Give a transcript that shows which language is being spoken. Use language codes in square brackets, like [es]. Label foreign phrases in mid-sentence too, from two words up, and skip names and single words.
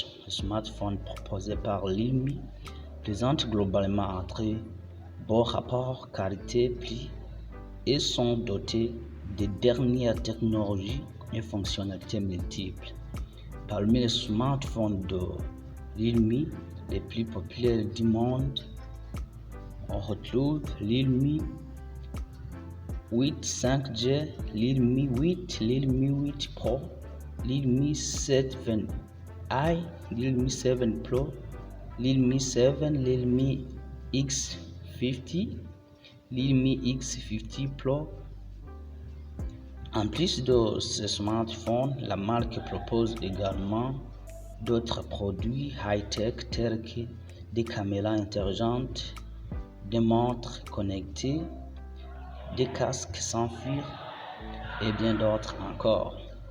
[fr] Les smartphones proposés par Realme présentent globalement un très bon rapport qualité-prix et sont dotés des dernières technologies et fonctionnalités multiples. Parmi les smartphones de Realme les plus populaires du monde, on retrouve Realme 8 5G, Realme 8, Realme 8 Pro, Realme 7i, Realme 7 Pro, Realme 7, Realme X50, Realme X50 Pro. En plus de ces smartphones, la marque propose également d'autres produits high-tech tels que des caméras intelligentes, des montres connectées, des casques sans fil et bien d'autres encore.